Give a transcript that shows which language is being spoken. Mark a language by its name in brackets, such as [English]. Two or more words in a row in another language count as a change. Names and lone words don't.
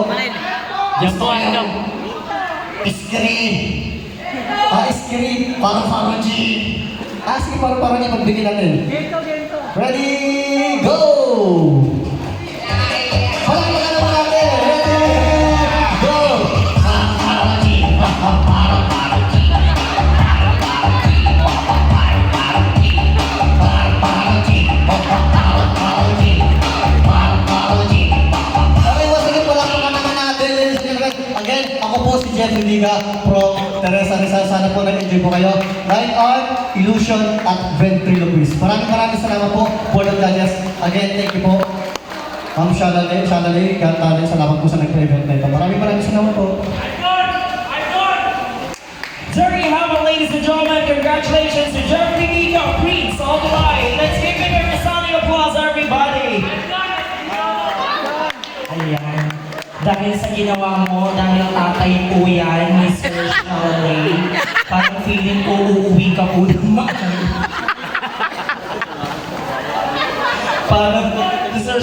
[Filipino] Gusto ko yung iskri. Iskri. Paru-paro G. Sige, paru-paro niya. Magbigay natin. [English] Ready, go! [Filipino] Palakpakan naman natin. [English] Ready, [Filipino] go! Paru-paro G. Paru-paro G. Paru-paro G. Paru-paro G. Paru-paro G. Paru-paro G. Okay, [English] once again, [Filipino] palakpakan naman natin. Again, ako po si Jeff Liga from Teresa Rizal. Sana po nag-enjoy po kayo. Line Art, Illusion, at Ventriloquist. Maraming salamat po, [English] Board of Judges. Again, thank you po. [Filipino] Ma'am Shalale, Gantale, salamat po sa nag-event na ito. Maraming salamat po. [English] There you have it, ladies and gentlemen. Congratulations to Jeffrey Nico, Prince, all the way. Let's give him a resounding applause, everybody. [Filipino] Ayan. Dahil sa ginawa mo, dahil tatay po yan, Mr. Charlie, parang feeling ko uuwi ka po naman. Parang, Mr.